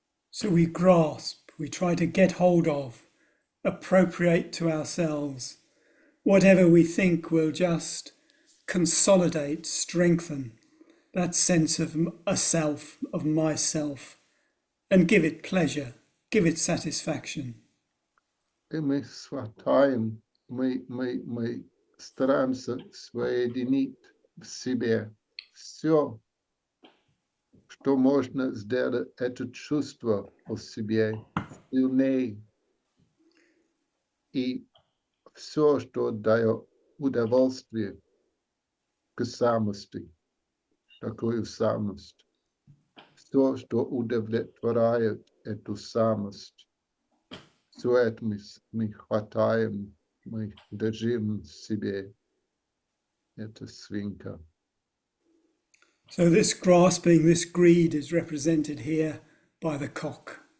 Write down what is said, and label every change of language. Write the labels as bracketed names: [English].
[English] So we grasp, we try to get hold of, appropriate to ourselves, whatever we think will just consolidate, strengthen that sense of a self, of myself, and give it pleasure, give it satisfaction. [Russian] И мы хватаем, мы стараемся соединить в себе все, что можно сделать это чувство о себе сильнее. И все, что дает удовольствие к самости, такую самость. Все, что удовлетворяет эту самость. Все это мы хватаем, мы держим в себе. Это свинка. [English] So this grasping, this greed is represented here by the cock.